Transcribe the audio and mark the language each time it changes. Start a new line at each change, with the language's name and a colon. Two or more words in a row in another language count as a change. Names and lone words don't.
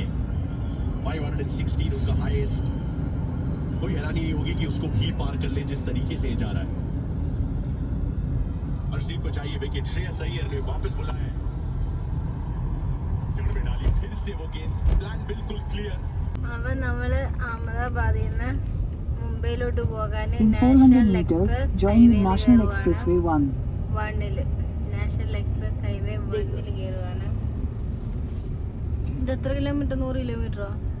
Hindi: 516 उनका हाईएस्ट। कोई हैरानी नहीं होगी कि उसको भी पार कर ले जिस तरीके से जा रहा है। अर्शदीप को चाहिए विकेट, श्रेयस अय्यर ने वापस बुलाया, जड़ में डाली फिर से वो गेंद। प्लान बिल्कुल क्लियर।
Malayalam: അപ്പൊ നമ്മള് അഹമ്മദാബാദിൽ നിന്ന് മുംബൈയിലോട്ട് പോകാൻ
English: In 400 meters, join National Expressway 1.
Malayalam: 1-ല് നാഷണൽ എക്സ്പ്രസ് ഹൈവേ 1-ല് കയറുകയാണ്. ഇത് എത്ര കിലോമീറ്റർ? 100 കിലോമീറ്ററോ?